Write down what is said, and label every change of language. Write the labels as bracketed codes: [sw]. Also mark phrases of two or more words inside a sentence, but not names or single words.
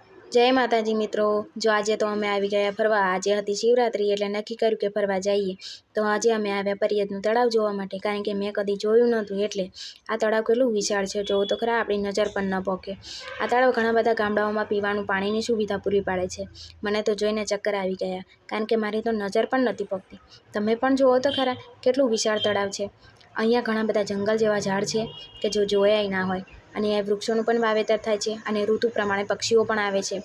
[gu] જય માતાજી મિત્રો। જો આજ તો અમે આઈ ગયા ફરવા। આજ હતી શિવરાત્રિ એટલે નક્કી કર્યું કે ફરવા જઈએ। તો આજ અમે આવ્યા પરિયતનું તળાવ જોવા માટે, કારણ કે મેં કદી જોયું નહોતું। એટલે આ તળાવ કેટલું વિશાળ છે જોવો તો ખરા, આપણી નજર પણ ન પોકે। આ તળાવ ઘણા બધા ગામડાઓમાં પીવાનું પાણીની સુવિધા પૂરી પાડે છે। મને તો જોઈને ચક્કર આવી ગયા, કારણ કે મારી તો નજર પણ નથી પોકતી। તમે પણ જોવો તો ખરા કેટલું વિશાળ તળાવ છે। અહીંયા ઘણા બધા જંગલ જેવા ઝાડ છે કે જો જોયાય ના હોય, અને એ વૃક્ષોનું પણ વાવેતર થાય છે, અને ઋતુ પ્રમાણે પક્ષીઓ પણ આવે છે।